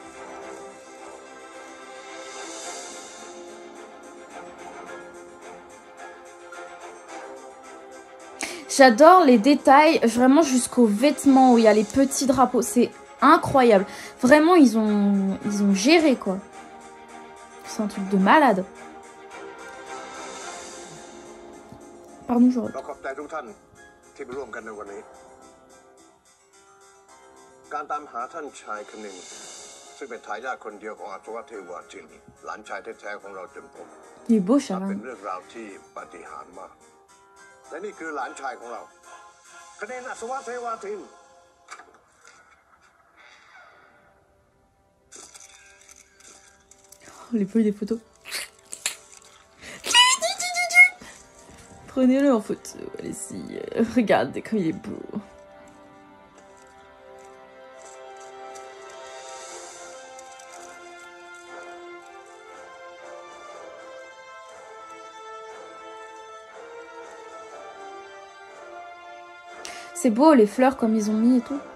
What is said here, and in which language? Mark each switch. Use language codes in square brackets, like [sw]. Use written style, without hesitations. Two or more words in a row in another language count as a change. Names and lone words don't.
[fr] J'adore les détails, vraiment jusqu'aux vêtements où il y a les petits drapeaux. C'est incroyable. Vraiment, ils ont géré, quoi. C'est un truc de malade. Pardon, je reprends. [th] การตามหาท่านชายคณินแสซึ่งเป็นทายาทคนเดียวของอัศวะเทวาทินหลานชายแท้ๆของเราจนพบ [fr] Il est beau, [th] มันเป็น [fr] Charan. [th] เรื่องราวที่ปาฏิหาริย์มากและนี่คือหลานชายของเราคะแนนอัศวะเทวาทิน [fr] Oh, les feuilles des photos. Prenez-le en photo, allez-y. Regardez comme il est beau. C'est beau les fleurs comme ils ont mis et tout.